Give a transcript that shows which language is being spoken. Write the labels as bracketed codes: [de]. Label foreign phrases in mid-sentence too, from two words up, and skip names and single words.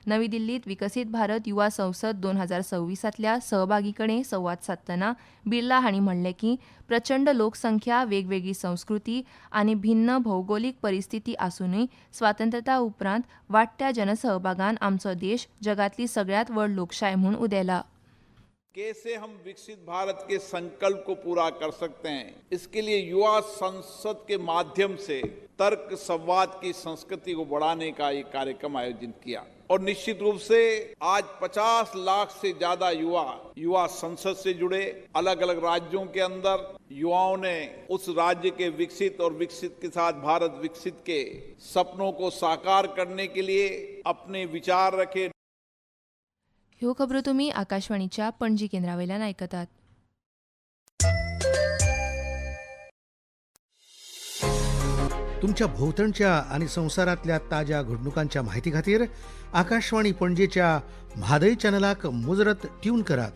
[kok] नवी दिल्लीत विकसित भारत युवा संसद 2026तल्या सहभागीकडे संवाद साधतना बिर्ला हांणी म्हणलें की प्रचंड लोकसंख्या, वेगवेगळी संस्कृती आनी भिन्न भौगोलीक परिस्थिती आसूनय स्वातंत्र्यता उपरांत वाडट्या जनसहभागान आमचो देश जगातली सगळ्यात व्हड लोकशाय म्हूण उदेला. [hi] कैसे हम विकसित भारत के संकल्प को पूरा कर सकते हैं, इसके लिए युवा संसद के माध्यम से तर्क संवाद की संस्कृति को बढ़ाने का ये कार्यक्रम आयोजित किया और निश्चित रूप से आज 50 लाख से ज्यादा युवा संसद से जुड़े. अलग अलग राज्यों के अंदर युवाओं ने उस राज्य के विकसित और विकसित के साथ भारत विकसित के सपनों को साकार करने के लिए अपने विचार रखे. [kok] ह्यो खबरो तुमी आकाशवाणीच्या पणजी केंद्रावयल्यान आयकतात. तुमच्या भोवतणच्या आणि संवसारातल्या ताज्या घडणुकांच्या म्हायती खातीर आकाशवाणी पणजेच्या म्हादय चॅनलाक मुजरत ट्यून करात.